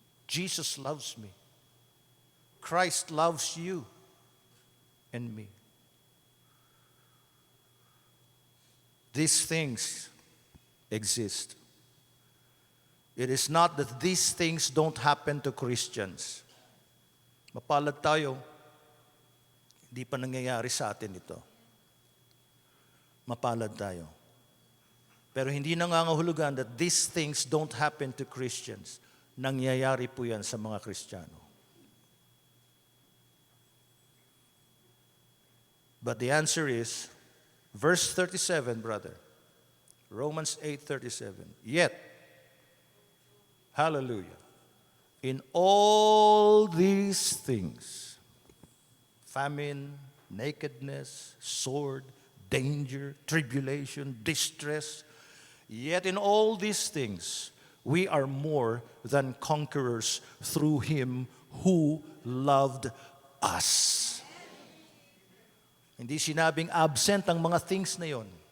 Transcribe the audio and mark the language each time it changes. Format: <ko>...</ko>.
<en>Jesus loves me. Christ loves you and me. These things exist. It is not that these things don't happen to Christians.</en> <tl>Mapalad tayo, hindi pa nangyayari sa atin ito. Mapalad tayo. Pero hindi nangangahulugan</tl> <en>that these things don't happen to Christians.</en> <tl>Nangyayari po yan sa mga Kristiyano.</tl> <en>But the answer is, verse 37, brother. Romans 8:37. Yet, hallelujah, in all these things, famine, nakedness, sword, danger, tribulation, distress. Yet in all these things, we are more than conquerors through Him who loved us.</en> <tl>Hindi sinabing absent ang mga things na yon.</tl>